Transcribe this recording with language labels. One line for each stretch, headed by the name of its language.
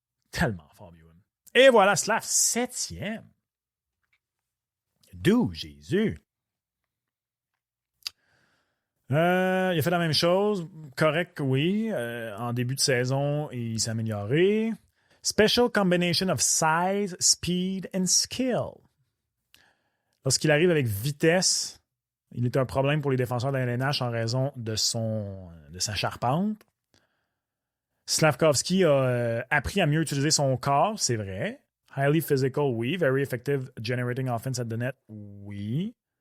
French: Tellement fort, Buim. Et voilà, Slav 7e. D'où Jésus. Il a fait la même chose. Correct, oui. En début de saison, il s'est amélioré.
English: Special combination of size, speed and skill.
French: Lorsqu'il arrive avec vitesse, il est un problème pour les défenseurs de la LNH en raison de sa charpente. Slavkovski a appris à mieux utiliser son corps, c'est vrai.
English: Highly physical, oui. Very effective generating offense at the net, oui.